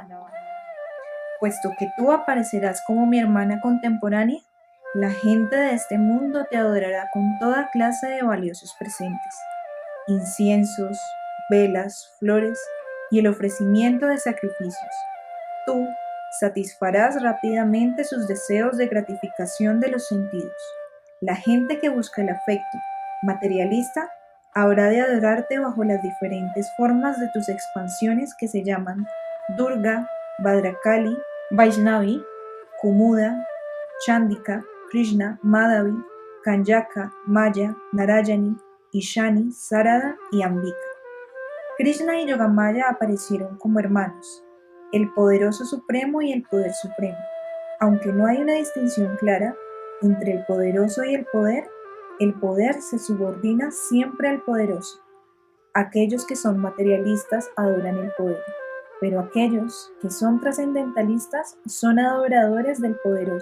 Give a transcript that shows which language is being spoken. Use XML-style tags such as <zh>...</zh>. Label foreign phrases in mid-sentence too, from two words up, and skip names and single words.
<es>Puesto que tú aparecerás como mi hermana contemporánea, la gente de este mundo te adorará con toda clase de valiosos presentes: inciensos, velas, flores y el ofrecimiento de sacrificios. Tú satisfarás rápidamente sus deseos de gratificación de los sentidos. La gente que busca el afecto materialista habrá de adorarte bajo las diferentes formas de tus expansiones que se llaman Durga, Bhadrakali, Vaishnavi, Kumuda, Chandika, Krishna, Madhavi, Kanyaka, Maya, Narayani, Ishani, Sarada y Ambika. Krishna y Yogamaya aparecieron como hermanos, el poderoso supremo y el poder supremo. Aunque no hay una distinción clara entre el poderoso y el poder se subordina siempre al poderoso. Aquellos que son materialistas adoran el poder, pero aquellos que son trascendentalistas son adoradores del poderoso.</es>